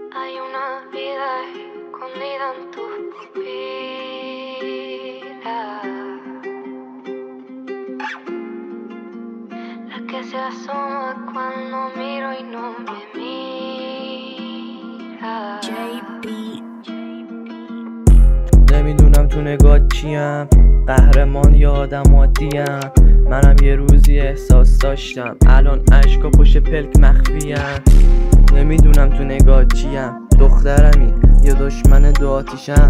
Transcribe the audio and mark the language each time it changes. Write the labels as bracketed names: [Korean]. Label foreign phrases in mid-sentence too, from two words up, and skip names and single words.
[Spanish] Hay una vida escondida en tus pupilas, la que se asoma cuando miro y no me mira. [Persian] نمیدونم تو نگاه چیم، قهرمان یا آدم عادیم. منم یه روزی احساس داشتم، الان عشقا پشت پلک مخفیم. نمیدونم تو نگاه چیم، دخترمی یا دشمن دو آتیشم.